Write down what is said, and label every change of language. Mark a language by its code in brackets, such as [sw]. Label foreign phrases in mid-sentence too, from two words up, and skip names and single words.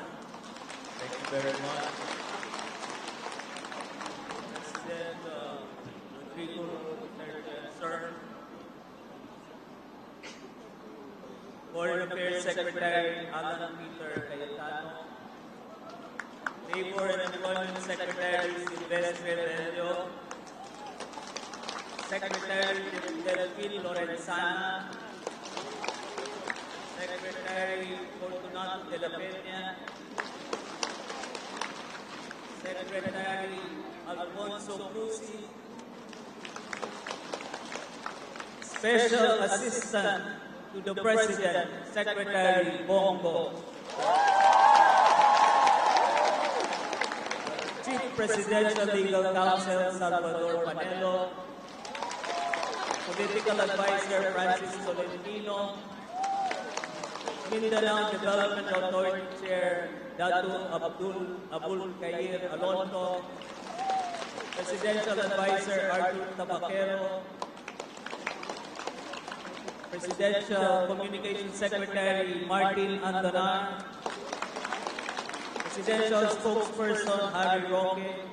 [en] Thank you very much. President Rodrigo Duterte, sir. Foreign Affairs Secretary Alan Peter Cayetano. Labor and Employment Secretary Silvestre Bello, Secretary Delphine Lorenzana, Secretary Fortunato de la Peña, Secretary Alfonso Cruzzi, Special Assistant to the President, Secretary Bongo, Chief Presidential Legal Counsel Salvador Panelo, Political Advisor Francis Tolentino, Mindanao Development Authority Chair Datu Abul Kair Alonso, Presidential Advisor Arthur Tabaquero, Presidential Communications Secretary Martin Andanar, Presidential Spokesperson Harry Roque,